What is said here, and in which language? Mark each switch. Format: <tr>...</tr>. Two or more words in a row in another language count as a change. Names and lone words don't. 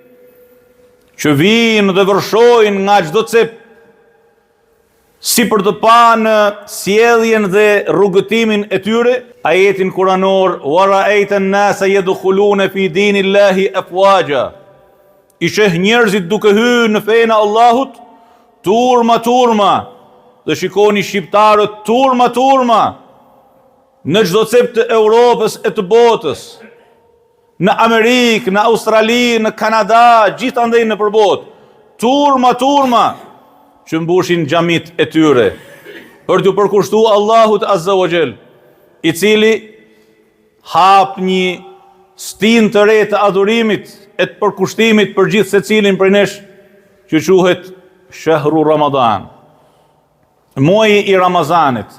<sq>që vinë dhe vërshojnë nga çdo cep, si për të panë sjelljen dhe rrugëtimin e tyre, ajetin kuranor</sq> <ar>ورأيت الناس يدخلون في دين الله أفواجا.</ar> <sq>I sheh njerëzit duke hyrë në fenë e Allahut turma, dhe shikoni shqiptarët turma në çdo cep të Europës e të botës, në Amerikë, në Australi, në Kanada, gjithandej në përbot, turma që mbushin xhamit e tyre për të përkushtuar Allahut</sq> <ar>عز وجل,</ar> <sq>i cili hap një stinë të re të adhurimit e të përkushtimit për gjithë secilin prej nesh, që quhet</sq> <ar>شهر رمضان,</ar> <sq>muaji i Ramazanit.</sq>